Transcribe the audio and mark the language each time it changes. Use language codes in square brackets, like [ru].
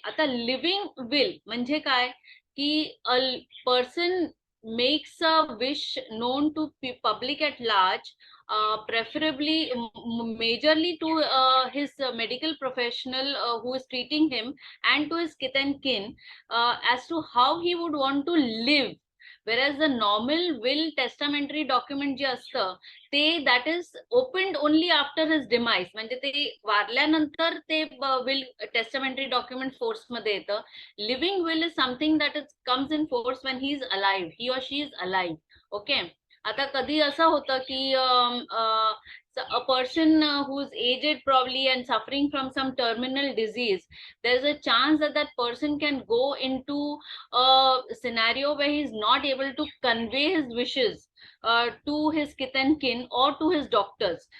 [mr] आता [en] living will [mr] म्हणजे काय की [en] a person makes a wish known to public at large, preferably majorly to his medical professional who is treating him and to his kith and kin, as to how he would want to live. Whereas the normal will testamentary document [mr] जे असतं ते [en] that is opened only after his demise. [mr] म्हणजे ते वारल्यानंतर ते will testamentary document force मध्ये येतं. [en] Living will is something that is comes in force when he is alive, he or she is alive. Okay. [mr] आता कधी असं होतं की [en] a person who is aged probably and suffering from some terminal disease, there's a chance that that person can go into a scenario where he's not able to convey his wishes to his kith and kin or to his doctors.